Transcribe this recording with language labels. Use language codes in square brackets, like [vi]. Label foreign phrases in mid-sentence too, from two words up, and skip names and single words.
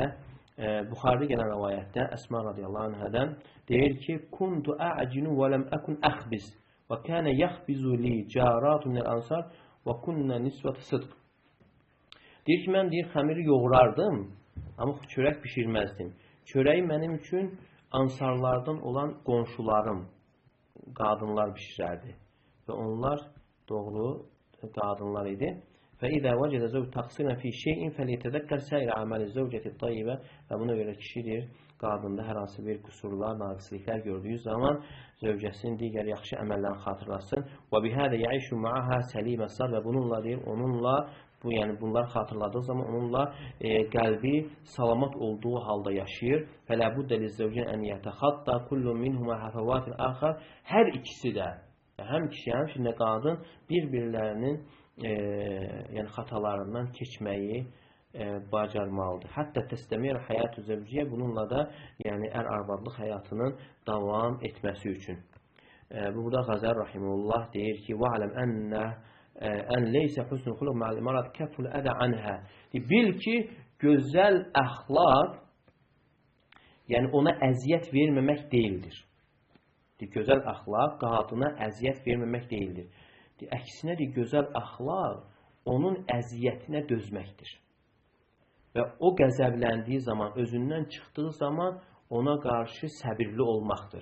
[az] Buxarıda gələn rəvayətdə Əsma radiyallahu anhadan deyir ki, [ar] كنت أعجن ولم أكن أخبز وكان يخبز لي جارات من الأنصار وكن نسوة صدق. [az] Deyir ki, mən deyir, xəmiri yoğurardım, amma çörək pişirməzdim. Çörəyi mənim üçün ansarlardan olan qonşularım qadınlar bişirərdi. Və onlar doğru qadınlar idi. [ar] فَإِذَا وَجَدَ زَوْجُ تَقْصِرًا فِي شَيْءٍ فَلْيَتَذَكَّرْ سَائِرَ أَعْمَالِ الزَّوْجَةِ الطَّيِّبَةِ [az] Və buna görə kişidir, qadında hər hansı bir qüsurlar, naqisliklər gördüyü zaman zövcəsinin digər yaxşı əməllərini xatırlasın. [ar] وَبِهَذَا يَعِشُ مَعَهَا سَلِيمَ الصَّدْرِ [az] Və bununla deyir, onunla yəni bunlar xatırladığı zaman onunla qəlbi salamat olduğu halda yaşayır. [ar] فَلَا بُدَّ لِلزَّوْجِينَ أَنْ يَتَخَطَّى كُلُّ مِنْهُمَا هَفَوَاتِ الْآخَرِ [az] Hər ikisi də, həm kişi, həm şimdi qadın bir-birlərinin yəni xatalarından keçməyi bacarmalıdır. [ar] حتى تستمر الحياة الزوجية [az] bununla da yəni ər-arvadlıq həyatının davam etməsi üçün. Burada Qazər Rahimullah deyir ki: [ar] "واعلم أن ليس حسن الخلق مع المرأة كف الأذى عنها." [az] Bil ki, gözəl əxlaq yəni ona əziyyət verməmək deyildir. Gözəl əxlaq qadına əziyyət verməmək deyildir. Əksinə gözəl əxlaq onun əziyyətinə dözməkdir. Və o qəzəbləndiyi zaman, özündən çıxdığı zaman ona qarşı səbirli olmaqdır.